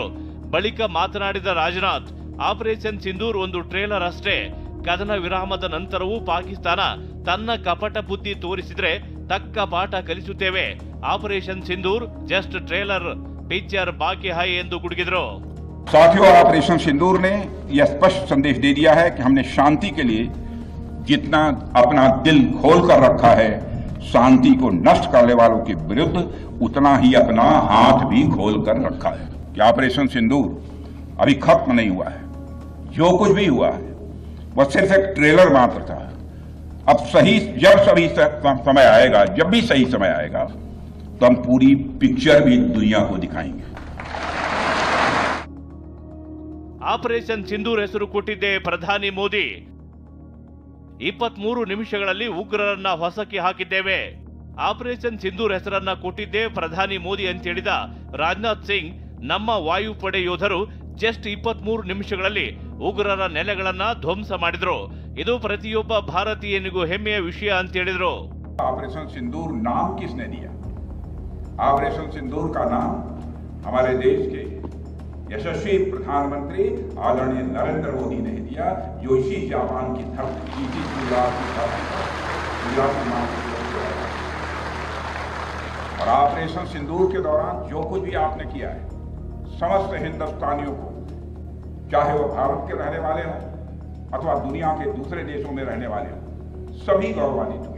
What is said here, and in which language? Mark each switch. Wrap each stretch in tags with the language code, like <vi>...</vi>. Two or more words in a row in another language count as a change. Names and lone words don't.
<kn>ಬಳಿಕ ಮಾತನಾಡಿದ ರಾಜನಾಥ್, ಆಪರೇಷನ್ ಸಿಂಧೂರ್ ಒಂದು ಟ್ರೇಲರ್ ಅಷ್ಟೇ. ಕದನ ವಿರಾಮದ ನಂತರವೂ ಪಾಕಿಸ್ತಾನ ತನ್ನ ಕಪಟ ಬುದ್ಧಿ ತೋರಿಸಿದ್ರೆ ತಕ್ಕ ಪಾಠ ಕಲಿಸುತ್ತೇವೆ. ಆಪರೇಷನ್ ಸಿಂಧೂರ್</kn> <en>just trailer,</en> <hi>पिक्चर बाकी है</hi> <kn>ಎಂದು ಗುಡುಗಿದ್ರು.</kn> <hi>साथियों, ऑपरेशन सिंदूर ने यह स्पष्ट संदेश दे दिया है कि हमने शांति के लिए जितना अपना दिल खोल कर रखा है, शांति को नष्ट करने वालों के विरुद्ध उतना ही अपना हाथ भी खोल कर रखा है। कि ऑपरेशन सिंदूर अभी खत्म नहीं हुआ है। जो कुछ भी हुआ है वह सिर्फ एक ट्रेलर मात्र था। अब जब समय आएगा, जब भी सही समय आएगा, तो हम पूरी पिक्चर भी दुनिया को दिखाएंगे।</hi> <kn>ಆಪರೇಷನ್ ಸಿಂಧೂರ್ ಹೆಸರು ಕೊಟ್ಟಿದ್ದೆ ಪ್ರಧಾನಿ ಮೋದಿ. 23 ನಿಮಿಷಗಳಲ್ಲಿ ಉಗ್ರರನ್ನ ಹೊಸಕಿ ಹಾಕಿದ್ದೇವೆ. ಆಪರೇಷನ್ ಸಿಂಧೂರ್ ಹೆಸರನ್ನ ಕೊಟ್ಟಿದ್ದೆ ಪ್ರಧಾನಿ ಮೋದಿ ಅಂತ ಹೇಳಿದ ರಾಜನಾಥ್ ಸಿಂಗ್, ನಮ್ಮ ವಾಯುಪಡೆ ಯೋಧರು ಜಸ್ಟ್ 23 ನಿಮಿಷಗಳಲ್ಲಿ ಉಗ್ರರ ನೆಲೆಗಳನ್ನ ಧ್ವಂಸ ಮಾಡಿದ್ರು. ಇದು ಪ್ರತಿಯೊಬ್ಬ ಭಾರತೀಯನಿಗೂ ಹೆಮ್ಮೆಯ ವಿಷಯ ಅಂತ ಹೇಳಿದ್ರು.</kn> <hi>ऑपरेशन सिंदूर नाम किसने दिया? ऑपरेशन सिंदूर का नाम हमारे देश के यशस्वी प्रधानमंत्री आदरणीय नरेंद्र मोदी ने दिया, जो इसी जापान की धरती, इसी गुजरात की धरती पर और ऑपरेशन सिंदूर के दौरान जो कुछ भी आपने किया है, समस्त हिंदुस्तानियों को, चाहे वो भारत के रहने वाले हों अथवा दुनिया के दूसरे देशों में रहने वाले हों, सभी गौरवान्वित हुए।</hi>